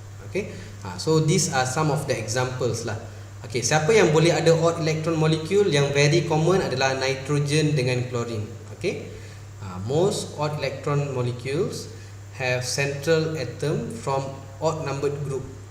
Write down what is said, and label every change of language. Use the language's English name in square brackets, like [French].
[English] Okay, so these are some of the examples lah. [Malay] Okay, siapa yang boleh ada [English] odd electron molecule? [Malay] Yang [English] very common [Malay] adalah nitrogen dengan chlorine. [English] Okay, most odd electron molecules have central atom from odd numbered group.